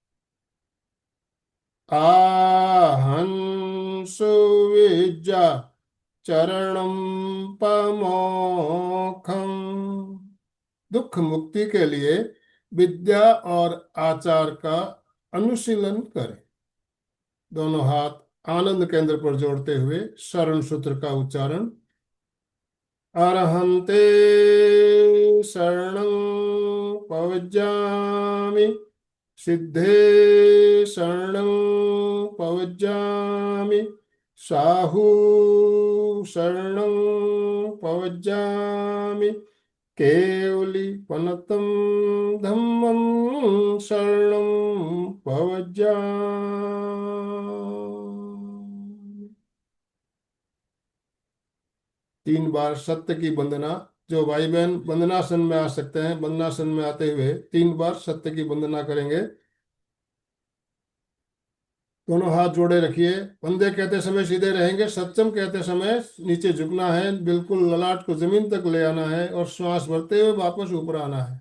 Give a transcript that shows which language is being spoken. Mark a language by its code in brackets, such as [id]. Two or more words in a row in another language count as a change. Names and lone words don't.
[pra] आहंसु विद्या चरणम पमोखम। [hi] दुख मुक्ति के लिए विद्या और आचार का अनुशीलन करें। दोनों हाथ आनंद केंद्र पर जोड़ते हुए शरण सूत्र का उच्चारण। [pra] अरहंते शरणं पवज्जामि, सिद्धे शरणं पवज्जामि, साहू शरणं पवज्जामि, केवली पनतं धम्मं शरणं पवज्जामि। [hi] 3 बार सत्य की वंदना। जो भाई बहन वंदनासन में आ सकते हैं, वंदनासन में आते हुए 3 बार सत्य की वंदना करेंगे। दोनों हाथ जोड़े रखिए। वंदे कहते समय सीधे रहेंगे। सत्यम कहते समय नीचे झुकना है, बिल्कुल ललाट को जमीन तक ले आना है और श्वास भरते हुए वापस ऊपर आना है।